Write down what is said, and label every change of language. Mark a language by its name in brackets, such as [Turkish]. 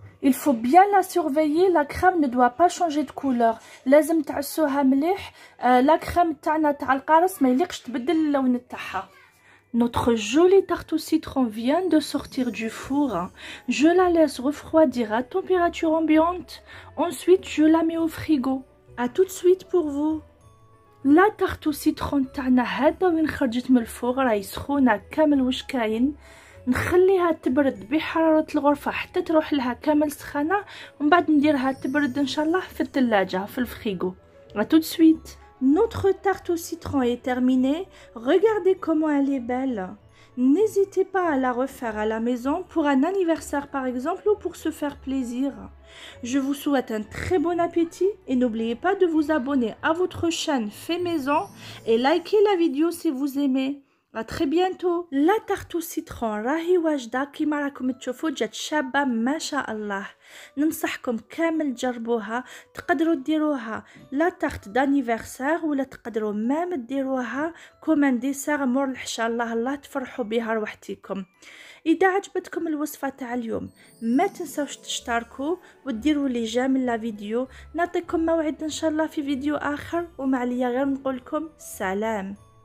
[French] Il faut bien la surveiller, la crème ne doit pas changer de couleur. [Arabic] لازم تعسوها مليح. [French] la crème [Arabic] تاعنا تاع القارص ما يليقش تبدل اللون تاعها. [French] Notre jolie tarte au citron vient de sortir du four. Je la laisse refroidir à température ambiante. Ensuite, je la mets au frigo. À tout de suite pour vous. La tarte au citron [Arabic] تاعنا هذا وين خرجت من الفوغ راهي سخونة كامل واش كاين. نخليها تبرد بحرارة الغرفة حتى تروح لها كامل سخانة ومن بعد نديرها تبرد ان شاء الله في الثلاجة في الفريغو. [French] À tout de suite. Notre tarte au citron est terminée. Regardez comment elle est belle. N'hésitez pas à la refaire à la maison pour un anniversaire par exemple ou pour se faire plaisir. Je vous souhaite un très bon appétit et n'oubliez pas de vous abonner à votre chaîne Fait Maison et likez la vidéo si vous aimez. À très bientôt. La tarte au citron [Arabic] راهي واجدة كيما راكم تشوفوا جات شابة ما شاء الله. ننصحكم كامل تجربوها. تقدروا ديروها لا تارت دانيفرسير ولا تقدروا مام ديروها كومان ديسير مور الحشا. الله تفرحوا بها روحتكم. إذا عجبتكم الوصفة تاع اليوم ما تنسوش تشتركوا وديروا لي جيم لا فيديو. نعطيكم موعد إن شاء الله في فيديو آخر وما عليا غير نقولكم سلام.